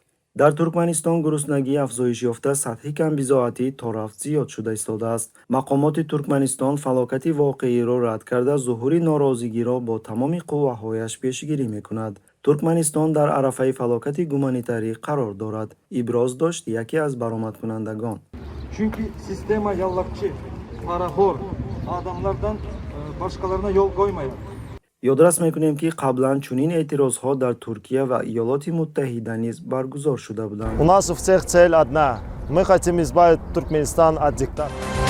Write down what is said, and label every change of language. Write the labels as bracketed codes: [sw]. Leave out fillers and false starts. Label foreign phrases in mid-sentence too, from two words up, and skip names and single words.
[tg] дар Туркманистон гуруснагӣ афзоиш ёфта сатҳи камбизоатӣ то рафт зиёд шуда истодааст. мақомоти Туркманистон фалокати воқеиро рад карда зуҳури норозигиро бо тамоми қувваҳояш пешгирӣ мекунад. туркманистон дар арафаи фалокати гуманитарӣ қарор дорад, иброз дошт яке аз баромадкунандагон. [tk] Çünkü sistema yallakçı, parahor, adamlardan başkalarına yol koymayın. [tg] ёдрас мекунем ки қаблан чунин эътирозҳо дар Туркия ва Иёлоти Муттаҳида низ баргузор шуда буданд. [ru] У нас у всех цель одна. Мы хотим избавить Туркменистан от диктата.